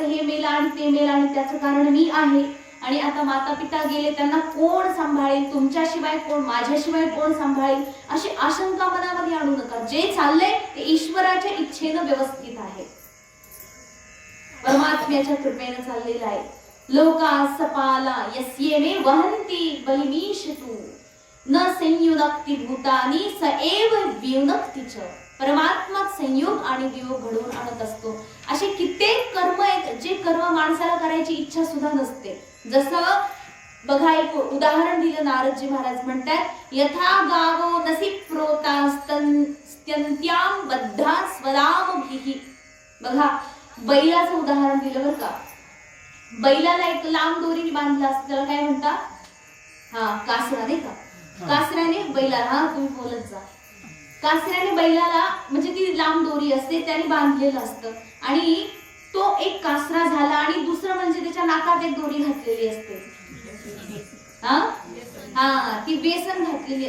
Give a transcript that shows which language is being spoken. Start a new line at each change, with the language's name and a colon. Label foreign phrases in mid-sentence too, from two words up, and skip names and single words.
Marathi: हे मेला आणि ते मेला आणि त्याचं कारण मी आहे, आणि आता माता पिता गेले, त्यांना कोण सांभाळेल? तुमच्याशिवाय कोण, माझ्याशिवाय कोण सांभाळेल? अशी आशंका मनामध्ये आणू नका. जे चाललंय ते ईश्वराच्या इच्छेनं व्यवस्थित आहे, परमात्म्याच्या कृपेनं चाललेलं आहे.
Sanskrit: लोका सपाला यस्येमे वहंती बलिमीशतु न संयुनक्ति भूतानी स एव वियुनक्ति च.
Marathi: परमात्मा संयोग आणि वियोग घडवून आणत असतो. असे कित्येक कर्म आहेत जे कर्म माणसाला करायची इच्छा सुद्धा नसते. जसं बघा, एक उदाहरण दिलं नारदजी महाराज म्हणतात,
Sanskrit: यथा गावो नसी प्रोतास्तन्त्याम बद्धा स्वदामभिः.
Marathi: बघा, बैलाचं उदाहरण दिलं बरं का. बैलाला एक लांब दोरीने बांधलं असतं, त्याला काय म्हणतात? कासरा, नाही का? कासऱ्याने बैलाला, तुम्ही बोलत जा, कासऱ्याने बैलाला म्हणजे ती लांब दोरी असते त्याने बांधलेलं असतं, आणि तो एक कासरा झाला, आणि दुसरं म्हणजे त्याच्या नाकात एक दोरी घातलेली असते, ती बेसन घातलेली.